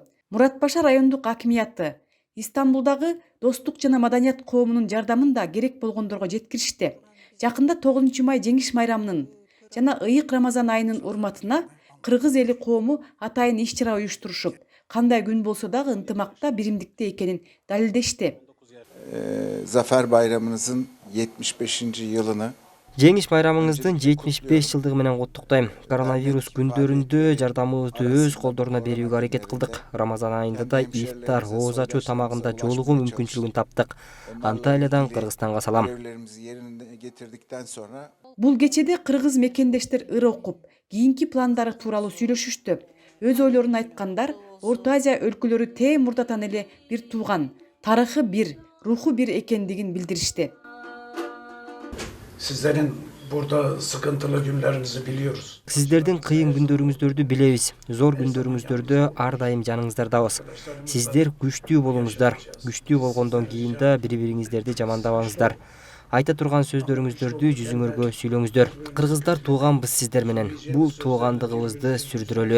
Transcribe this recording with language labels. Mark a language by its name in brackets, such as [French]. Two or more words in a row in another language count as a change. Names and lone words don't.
[Kyrgyz] Муратбашар райондук акимияты Истамбулдагы Достук жана Маданият коомунун жардамын да керек болгондорго жеткиришти. Жакында 9 май жеңиш майрамынын жана ыйык Рамазан айынын урматына кыргыз эли коому атайын иш-чара уюштурушуп, кандай күн болсо дагы ынтымакта, биримдикте экенин далилдешти. [Turkish] Zafer Bayramınızın 75. yılını [Kyrgyz] Жеңиш байрамыңыздын 75 жылдыгы менен куттуктайм. Коронавирус күндөрүндө жардамыбызды өз колдоруна берүүгө аракет кылдык. Рамазан айында да ифтар, ооз ачуу тамагында жолугуу мүмкүнчүлүгүн таптык. Анталиядан Кыргызстанга салам. [Turkish] görevlerimizi yerine getirdikten sonra [Kyrgyz] Бул кечеде кыргыз мекендештер ыр окуп, кийинки пландары тууралуу сүйлөшүштү. Өз ойлорун айткандар Орто Азия өлкөлөрү тең мурдатан эле бир тууган, тарыхы бир, руху бир экендигин билдиришти. [Turkish] Sizlerin burada sıkıntılı günlerinizi biliyoruz. [Kyrgyz] Сиздердин кыйын күндөрүңүздөрдү билебиз. Зор күндөрүңүздөрдө ар дайым жаныңыздардабыз. Сиздер күчтүү болуңуздар. Күчтүү болгондон кийин да бири-бириңиздерди жамандабаңыздар. Айта турган сөздөрүңүздөрдү жүзүңөргө сүйлөңүздөр. Кыргыздар тууганбыз сиздер менен. Бул туугандыгыбызды сүрдүрөлү.